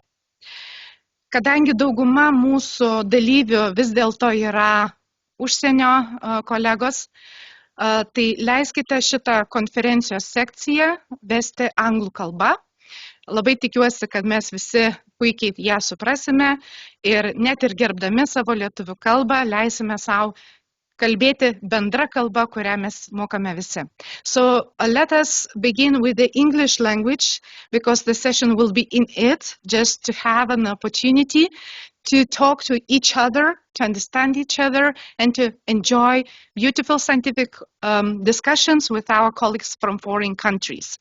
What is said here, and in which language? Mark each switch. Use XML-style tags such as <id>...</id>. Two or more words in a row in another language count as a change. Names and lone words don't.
<lt>Kadangi dauguma mūsų dalyvių vis dėlto yra užsienio kolegos, tai leiskite šitą konferencijos sekciją vesti anglų kalba. Labai tikiuosi, kad mes visi puikiai ją suprasime ir net ir gerbdami savo lietuvių kalbą leisime savo kalbėti bendra kalba, kurią mes mokame visi.</lt> <en>So let us begin with the English language, because the session will be in it, just to have an opportunity to talk to each other, to understand each other, and to enjoy beautiful scientific discussions with our colleagues from foreign countries.</en>